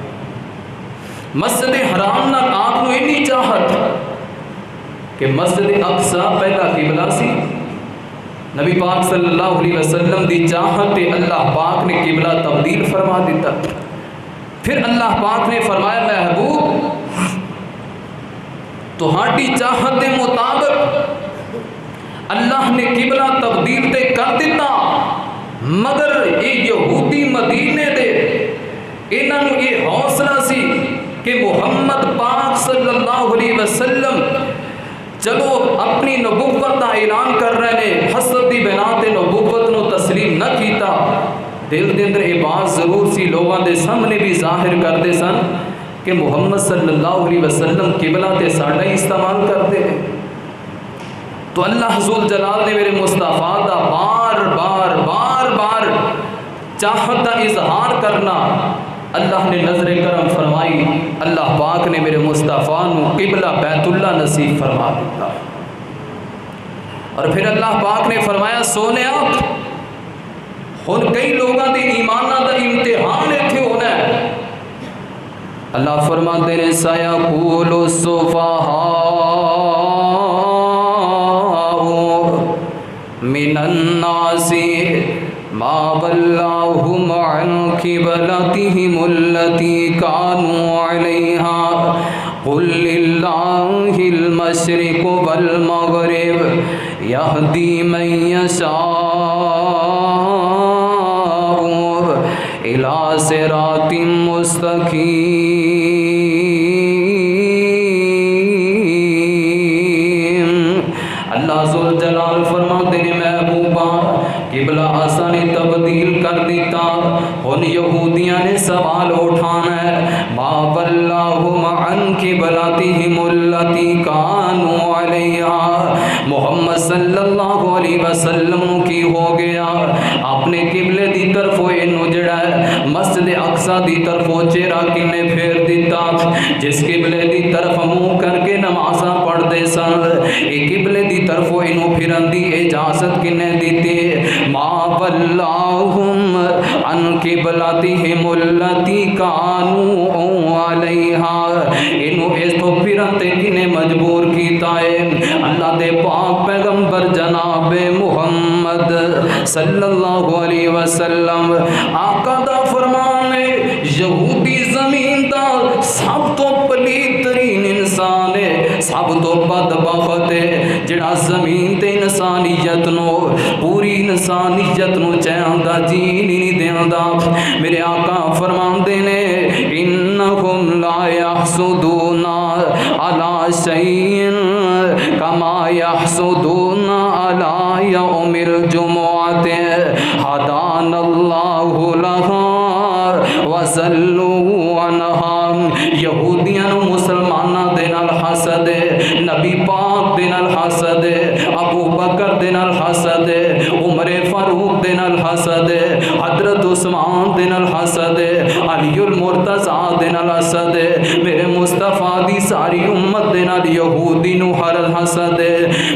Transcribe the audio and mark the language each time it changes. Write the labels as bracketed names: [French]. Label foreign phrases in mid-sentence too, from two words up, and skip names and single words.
[Punjabi] مسجد حرام نال آپ نو اتنی چاہت کہ مسجد اقصی پہلا قبلہ سی، نبی پاک [Arabic] صلی اللہ علیہ وسلم [Punjabi] دی چاہت تے اللہ پاک نے قبلہ تبدیل فرما دیتا، پھر اللہ پاک نے فرمایا محبوب تہاڈی چاہت دے مطابق اللہ نے قبلہ تبدیل تے کر دیتا، مگر یہ یہودی مدینے دے انہاں نو یہ حوصلہ سی کہ محمد پاک [Arabic] صلی اللہ علیہ وسلم [Punjabi] چلو اپنی نبوت کا اعلان کر رہے ہیں، حسد دی بنا تے نبوت نو تسلیم نہ کیتا، دل دے اندر یہ بات ضرور سی، لوگاں دے سامنے بھی ظاہر کرتے سن کہ محمد [Arabic] صلی اللہ علیہ وسلم [Punjabi] قبلہ تے ساڈا ہی استعمال کرتے ہیں۔ تو اللہ ذوالجلال نے میرے مصطفیٰ دا بار بار بار بار چاہت دا اظہار کرنا، اللہ نے نظر کرم فرمائی، اللہ پاک نے میرے مصطفیٰ نو قبلہ بیت اللہ نصیب فرما دیتا، اور پھر اللہ پاک نے فرمایا سونے آپ ہن کئی لوگاں دے ایماناں دا امتحان ایتھے ہونا ہے۔ [Urdu] اللہ فرماتے ہیں [Arabic] سیقول السفہاء من الناس ما ولاهم عن قبلتهم التي كانوا عليها قل لله المشرق والمغرب يهدي من يشاء إلى صراط مستقيم۔ [Punjabi] اللہ ذوالجلال فرماتے ہیں محبوبا قبلہ آسانی تبدیل کر دیتا، ان یہودیاں نے سوال اٹھانا ہے [Arabic] ما ولاہم عن قبلتہم التی کانوا علیہا، [Punjabi] محمد [Arabic] صلی اللہ علیہ وسلم [Punjabi] کی ہو گیا اپنے قبلے دی طرف انہوں جڑا ہے مسجد اقصی دی طرف چہرہ کنے پھیر دیتا، جس قبلے دی طرف منہ کر کے نمازاں پڑھ دے سن، ایک قبلے دی طرف انہوں پھرن دی اجازت کنے دیتے، [Arabic] ما ولاہم عن قبلتہم التی کانوا علیہا، [Punjabi] انہوں اس تو پھرن تے کنے مجبور کیتا ہے، اللہ اللہ دے پاک پیغمبر جناب محمد [Arabic] صلی اللہ علیہ وسلم [Punjabi] آقا دا فرمان ہے یہودی زمین دا سب تو پلیت ترین انسان ہے، سب تو بدبخت ہے جڑا زمین تے انسانیت نو پوری انسانیت نو چاہندا جی نہیں دیندا۔ میرے آقا فرماندے نے [Arabic] انہم لا یحسدون علی شیء کما یحسدون علی یوم الجمعۃ ہدانا اللہ لہا وصلوا عنہا۔ [Punjabi] یہودیاں نو مسلماناں دے نال حسد ہے، نبی پاک دے نال حسد ہے، ابو بکر دے نال حسد ہے، عمر فاروق دے نال حسد ہے، حضرت عثمان دے نال حسد ہے، علی المرتضیٰ دے نال حسد ہے، میرے مصطفیٰ دی ساری امت دے نال یہودی نو ہر حسد ہے۔